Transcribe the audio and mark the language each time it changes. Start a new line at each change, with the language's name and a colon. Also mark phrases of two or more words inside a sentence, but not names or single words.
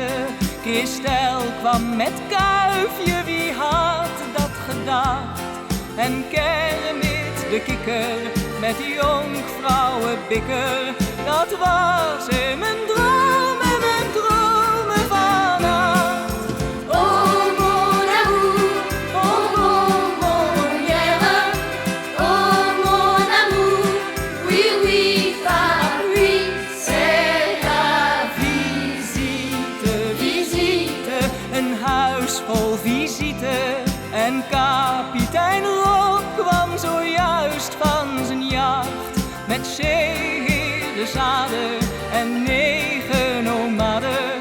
Dutch: Christel kwam met Kuifje, wie had dat gedacht? En Kermit de kikker met jonkvrouwenbikker. Dat was in mijn dromen vannacht.
French: Oh mon amour, oh mon hier. Oh mon amour, oui oui Paris, c'est la visite.
Dutch: Een huis vol visite. En kapitein Rob kwam zojuist van zijn jacht. Met zeeheerenzaden en 9 nomaden.